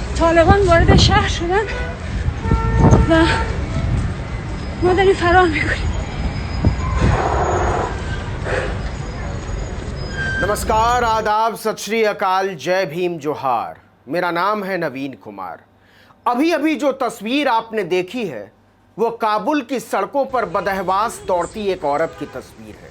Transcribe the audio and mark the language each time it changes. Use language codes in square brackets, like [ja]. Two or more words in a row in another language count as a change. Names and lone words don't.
[fa] طالبان وارد شهر شدن و ما داریم فرار میکنیم. [hi] नमस्कार, आदाब, [pa] ਸਤ ਸ੍ਰੀ ਅਕਾਲ, [hi] जय भीम, जोहार। मेरा नाम है नवीन कुमार। अभी अभी जो तस्वीर आपने देखी है वो काबुल की सड़कों पर बदहवास दौड़ती एक औरत की तस्वीर है।